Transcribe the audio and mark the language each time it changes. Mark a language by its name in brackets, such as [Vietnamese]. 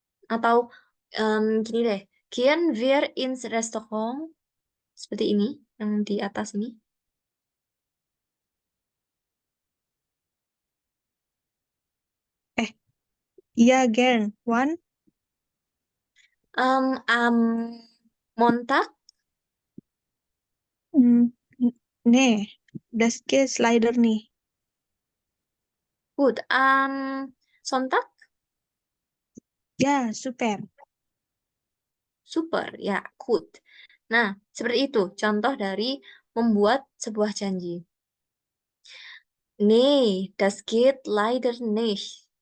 [Indonesian] Atau gini deh, [German] gehen wir ins Restaurant? [Indonesian] Seperti ini, yang di atas ini. [German] Ja, gern. Wann? Am Montag? Nee, das geht leider nicht. Gut, am Sonntag? Ja, super. Super, ya, good. [Indonesian] Nah, seperti itu contoh dari membuat sebuah janji. [German] Nee, das geht leider nicht.